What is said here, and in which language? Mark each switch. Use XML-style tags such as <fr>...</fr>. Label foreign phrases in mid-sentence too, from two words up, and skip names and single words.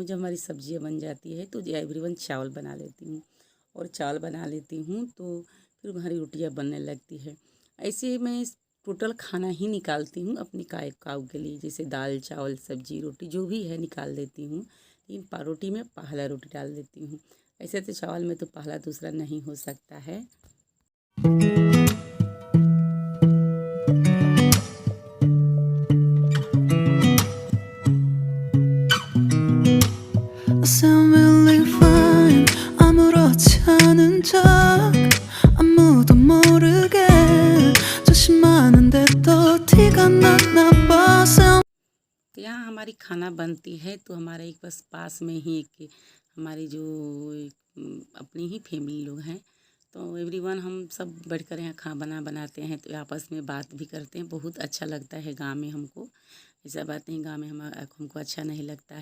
<hi>जब हमारी सब्जियाँ बन जाती है तो एवरीवन चावल बना लेती हूँ, और चावल बना लेती हूँ तो फिर हमारी रोटियाँ बनने लगती है। ऐसे मैं टोटल खाना ही निकालती हूँ अपनी काऊ के लिए, जैसे दाल चावल सब्जी रोटी जो भी है निकाल देती हूँ, लेकिन रोटी में पहला रोटी डाल देती हूँ। ऐसे तो चावल में तो पहला दूसरा नहीं हो सकता है।</hi> <en>Sound really fine</en> <ko>아무렇지 않은 척 아무도 모르게 조심하는데 또 티가 났나 봐.</ko> <hi>तो यहाँ हमारी खाना बनती है तो हमारे एक बस पास में ही एक हमारी जो अपनी ही फैमिली लोग हैं, तो एवरीवन हम सब बैठकर यहाँ बनाते हैं तो आपस में बात भी करते हैं। बहुत अच्छा लगता है गांव में हमको, ऐसा बात नहीं गांव में हमको अच्छा नहीं लगता है।</hi>